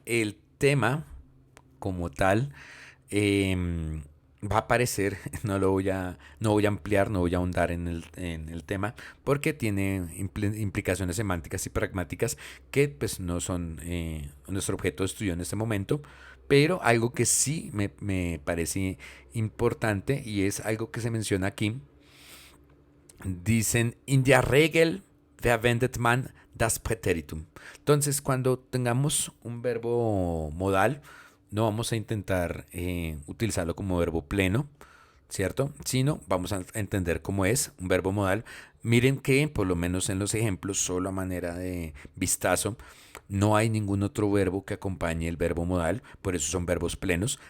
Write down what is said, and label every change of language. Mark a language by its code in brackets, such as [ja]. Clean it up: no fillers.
[es] El tema como tal eh, va a aparecer, no voy a ampliar, no voy a ahondar en el tema, porque tiene implicaciones semánticas y pragmáticas que pues no son nuestro objeto de estudio en este momento, pero algo que sí me parece importante y es algo que se menciona aquí. Dicen, [de] in der Regel verwendet man das Präteritum. [es] Entonces, cuando tengamos un verbo modal, no vamos a intentar utilizarlo como verbo pleno, ¿cierto? Sino vamos a entender cómo es un verbo modal. Miren que, por lo menos en los ejemplos, solo a manera de vistazo, no hay ningún otro verbo que acompañe el verbo modal, por eso son verbos plenos.